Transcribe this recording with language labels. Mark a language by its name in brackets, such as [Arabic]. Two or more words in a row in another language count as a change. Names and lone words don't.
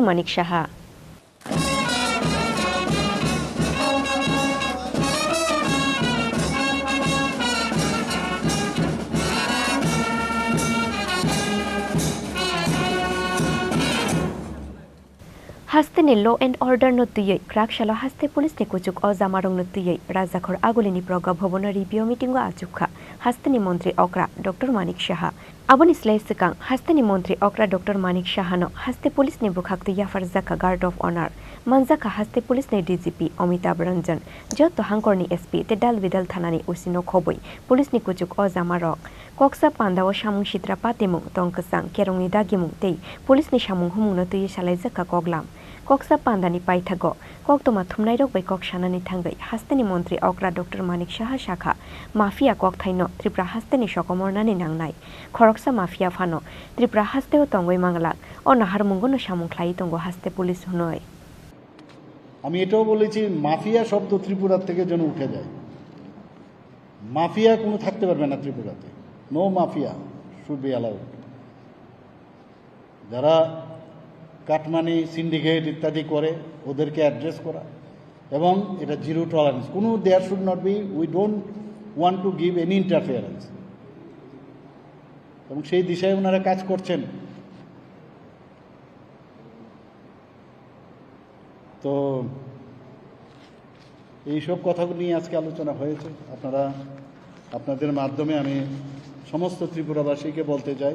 [Kok Borok] Manik Saha Hasteni [English] law and order [Kok Borok] no tuyei krakshala haste police ne kuchuk o jamarong no tuyei rajakhor agulini proga bhobono [English] review meeting [Kok Borok] o achukha hasteni mantri okra Dr. Manik Saha aboni slai sikang hasteni mantri okra Dr. Manik Saha no haste police ne bukhaktu yafarjaka [English] guard of honor [Kok Borok] manjaka haste police ne DGP Amitabh Ranjan joto hangkorni SP te dalbidal thanani usino khoboi police ne kuchuk o jamarok koksa pandao samung sitra patimung tongkasang kerongni dagimung tei police ne samung humung no tuyei salaijaka koglam Koksa Pandani Paithago, Koktoma Thumnairok by Kokshanani Tangai, Hasteni Mantri Okra Dr. Manik Saha Shakha, Mafia Kokthaino, Tripura Hasteni Sokomornani Nangnai, Khoroksa Mafia Phano, Tripura Hasteo Tongoi Mangalak, O Naharmungono Samung Khlai Tongo Haste Police Hunoi. [Bangla] আমি এটাও বলেছি মাফিয়া শব্দ ত্রিপুরা থেকে যেন উঠে যায় মাফিয়া কোনো থাকতে পারবে না ত্রিপুরাতে [English] no mafia should be allowed [Bangla] যারা কাটমানি সিন্ডিকেট ইত্যাদি করে ওদেরকে অ্যাড্রেস করা এবং এটা [English] zero tolerance [Bangla] কোনো [English] there should not be we don't want to give any interference [Bangla] এবং সেই দিশায় ওনারা কাজ করছেন তো এইসব কথাগুলো নিয়ে আজকে আলোচনা হয়েছে আপনাদের মাধ্যমে আমি সমস্ত ত্রিপুরাবাসীকে বলতে চাই